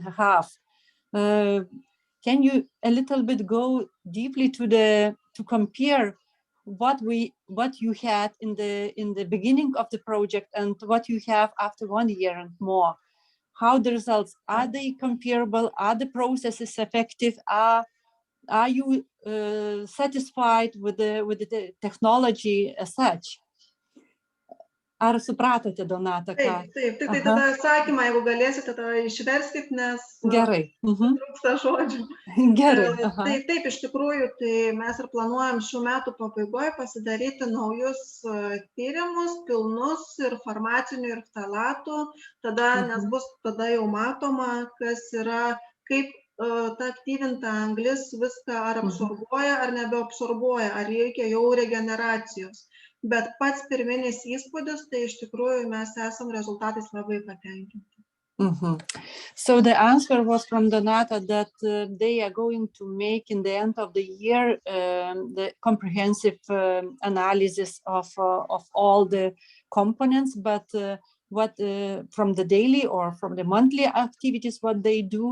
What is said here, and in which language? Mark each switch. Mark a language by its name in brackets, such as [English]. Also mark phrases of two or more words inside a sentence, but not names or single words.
[English] Can you a little bit go deeply to compare what you had in the beginning of the project and what you have after 1 year and more? How the results, are they comparable? Are the processes effective? Are you satisfied with the technology as such? [Lithuanian] Ar supratote, Donata? Taip, tik tai tada atsakymą, jeigu galėsite, tada išverskit, nes Gerai. trūksta žodžių. Gerai. Tai taip, iš tikrųjų, tai mes ir planuojam šių metų pabaigoje pasidaryti naujus tyrimus, pilnus ir farmacinių, ir ftalatų, tada, nes bus tada jau matoma, kas yra, kaip ta aktyvinta anglis viską ar absorbuoja, ar nebeabsorbuoja, ar reikia jau regeneracijos. Bet pats pirminis įspūdis, tai iš tikrųjų mes esam rezultatais labai patenkinti. [English] So the answer was from Donata that they are going to make in the end of the year the comprehensive analysis of all the components, but what from the daily or from the monthly activities, what they do.